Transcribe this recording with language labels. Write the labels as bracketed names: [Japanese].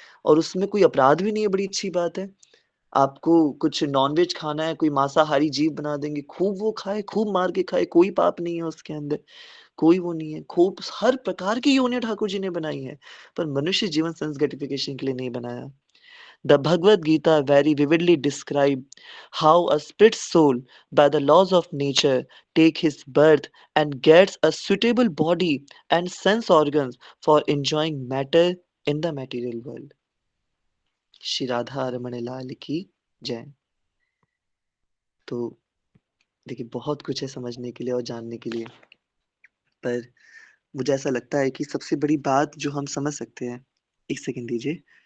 [Hindi] और उसमें कोई अपराध भी नहीं है, बड़ी अच्छी बात है. आपको कुछ नॉन-वेज खाना है, कोई मांसाहारी जीव बना देंगे, खूब वो खाए, खूब मार के खाए, कोई पाप नहीं है उसके अंदर, कोई वो नहीं है. खूब हर प्रकार की योनियाँ ठाकुर जी ने बनाई हैं, पर मनुष्य जीवन सेंस ग्रेटिफिकेशन के लिए नहीं बनाया. [English] The Bhagavad Gita very vividly describe how a spirit soul, by the laws of nature, take his birth and gets a suitable body and sense organs for enjoying matter in the material world. [Hindi] Shri Radha Raman लाल की जय. तो देखिए बहुत कुछ है समझने के लिए और जानने के लिए, पर मुझे ऐसा लगता है कि सबसे बड़ी बात जो हम समझ सकते हैं, एक सेकंड दीजिए.